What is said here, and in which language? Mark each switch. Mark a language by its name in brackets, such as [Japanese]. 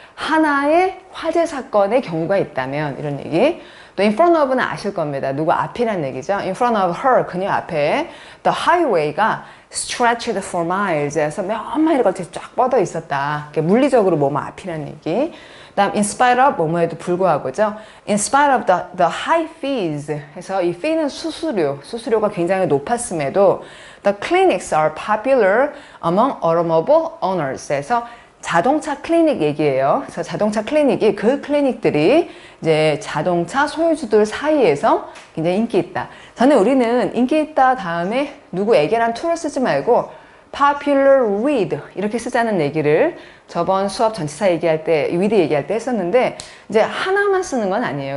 [Korean] 하나의 화재 사건의 경우가 있다면 이런 얘기. 또 in front of는 아실 겁니다. 누구 앞이란 얘기죠. [English] In front of her, [Korean] 그녀 앞에 the highway가 [English] stretched for miles [Korean] 해서 몇 마일에 걸쳐 쫙 뻗어 있었다. 물리적으로 뭐뭐 앞이란 얘기. 다음 in spite of 뭐뭐에도 불구하고죠. [English] In spite of the high fees [Korean] 해서 이 fee는 수수료가 굉장히 높았음에도 [English] the clinics are popular among automobile owners [Korean] 해서 자동차 클리닉 얘기예요. 그래서 자동차 클리닉이 그 클리닉들이 이제 자동차 소유주들 사이에서 굉장히 인기 있다. 저는 우리는 인기 있다 다음에 누구에게란 to를 쓰지 말고 popular with 이렇게 쓰자는 얘기를 저번 수업 전치사 얘기할 때, with 얘기할 때 했었는데 이제 하나만 쓰는 건 아니에요.